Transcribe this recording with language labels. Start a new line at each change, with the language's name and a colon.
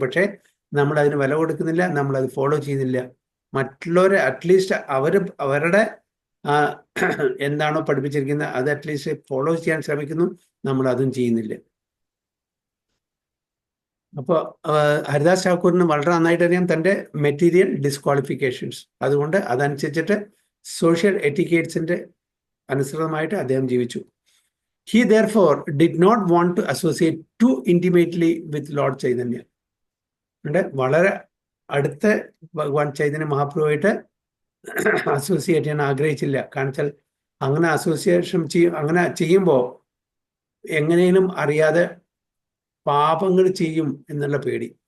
Malayalam: പക്ഷേ നമ്മൾ അതിന് വില കൊടുക്കുന്നില്ല, നമ്മൾ അത് ഫോളോ ചെയ്യുന്നില്ല. മറ്റുള്ളവരെ അറ്റ്ലീസ്റ്റ് അവരുടെ എന്താണോ പഠിപ്പിച്ചിരിക്കുന്നത് അത് അറ്റ്ലീസ്റ്റ് ഫോളോ ചെയ്യാൻ ശ്രമിക്കുന്നു, നമ്മൾ അതും ചെയ്യുന്നില്ല. അപ്പോൾ ഹരിദാസ് ഠാക്കൂറിന് വളരെ നന്നായിട്ട് അറിയാം തൻ്റെ മെറ്റീരിയൽ ഡിസ്ക്വാളിഫിക്കേഷൻസ്. അതുകൊണ്ട് അതനുസരിച്ചിട്ട് സോഷ്യൽ എറ്റിക്കേറ്റ്സിന്റെ അനുസൃതമായിട്ട് അദ്ദേഹം ജീവിച്ചു.
English: He therefore did not want to associate too intimately with Lord Chaitanya.
Malayalam: വളരെ അടുത്ത ഭഗവാൻ ചൈതന്യ മഹാപ്രഭുവായിട്ട് അസോസിയേറ്റ് ചെയ്യാൻ ആഗ്രഹിച്ചില്ല. കാണിച്ചാൽ അങ്ങനെ അസോസിയേഷൻ അങ്ങനെ ചെയ്യുമ്പോൾ എങ്ങനെയും അറിയാതെ പാപങ്ങൾ ചെയ്യും എന്നുള്ള പേടി.